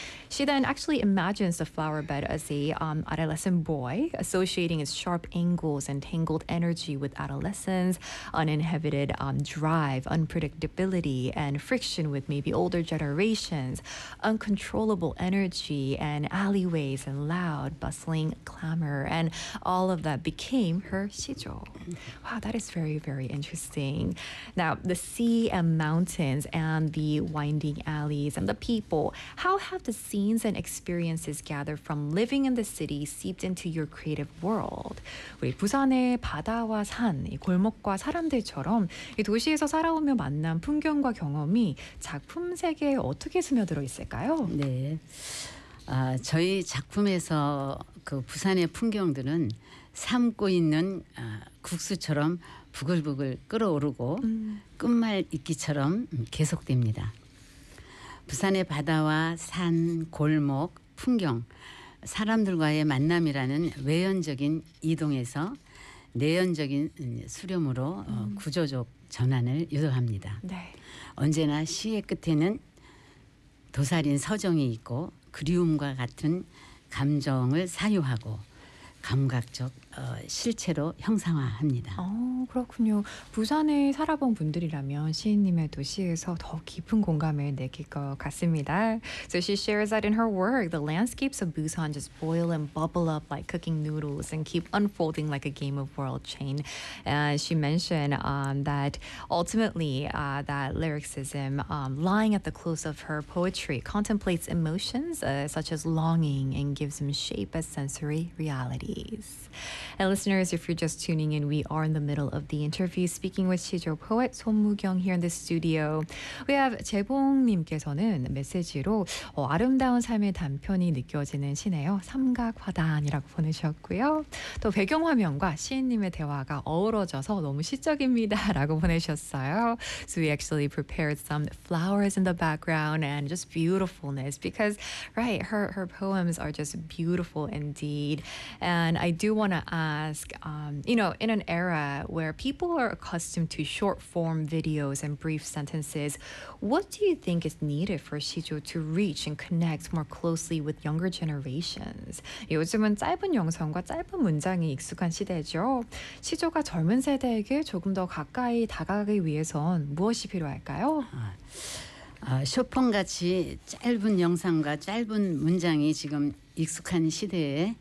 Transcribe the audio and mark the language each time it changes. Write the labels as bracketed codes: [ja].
[en] She then actually imagines the flower bed as a adolescent boy, associating its sharp angles and tangled energy with adolescence, uninhibited drive, unpredictability, and friction with maybe older generations, uncontrollable energy, and alleyways, and loud, bustling clamor, and all of that became her 시조. Wow, that is very, very interesting. Now, the sea and mountains and the winding alleys and the people, how have the scene and experiences gathered from living in the city seeped into your creative world. [ko] 우리 부산의 바다와 산, 이 골목과 사람들처럼 이 도시에서 살아오며 만난 풍경과 경험이 작품 세계에 어떻게 스며들어 있을까요? 네, 저희 작품에서 그 부산의 풍경들은 삶고 있는 국수처럼 부글부글 끓어오르고 끝말 잇기처럼 계속됩니다. 부산의 바다와 산, 골목, 풍경, 사람들과의 만남이라는 외연적인 이동에서 내연적인 수렴으로 구조적 전환을 유도합니다. 네. 언제나 시의 끝에는 도살인 서정이 있고 그리움과 같은 감정을 사유하고 감각적 실체로 형상화합니다. 그렇군요. 부산에 살아본 분들이라면 시인님의 도시에서 더 깊은 공감을 느낄 것 같습니다. [en] So she shares that in her work, the landscapes of Busan just boil and bubble up like cooking noodles and keep unfolding like a game of world chain. And she mentioned that ultimately that lyricism lying at the close of her poetry contemplates emotions such as longing and gives them shape as sensory realities. And listeners, if you're just tuning in, we are in the middle of the interview speaking with 시조 poet 손무경 here in the studio. We have [ko] 재봉님께서는 메시지로 아름다운 삶의 단편이 느껴지는 시네요. 삼각화단이라고 보내셨고요. 또 배경화면과 시인님의 대화가 어우러져서 너무 시적입니다. 라고 보내셨어요. [en] So we actually prepared some flowers in the background and just beautifulness because, right, her poems are just beautiful indeed. And I do want to ask, you know, in an era where people are accustomed to short form videos and brief sentences, what do you think is needed for 시조 to reach and connect more closely with younger generations? [ko] 요즘은 짧은 영상과 짧은 문장이 익숙한 시대죠. 시조가 젊은 세대에게 조금 더 가까이 다가가기 위해선 무엇이 필요할까요? 쇼폰같이 짧은 영상과 짧은 문장이 지금 익숙한 시대에